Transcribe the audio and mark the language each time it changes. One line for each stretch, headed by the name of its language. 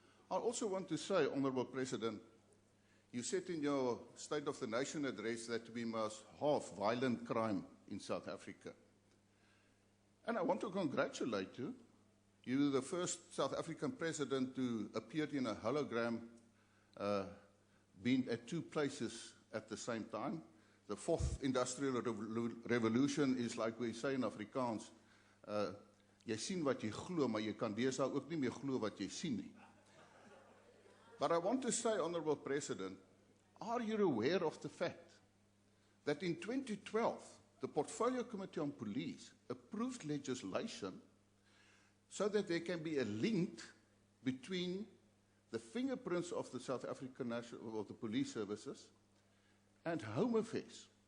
English: I also want to say, Honourable President, you said in your State of the Nation address that we must halve violent crime in South Africa. And I want to congratulate you. You're the first South African president to appear in a hologram, being at two places at the same time. The fourth industrial revolution is like we say in Afrikaans,
Afrikaans: jy sien wat jy glo, maar jy kan deesdae ook nie meer glo wat jy sien nie.
English: But I want to say, Honourable President, are you aware of the fact that in 2012, the Portfolio Committee on Police approved legislation so that there can be a link between the fingerprints of the South African National, of the police services, and home affairs,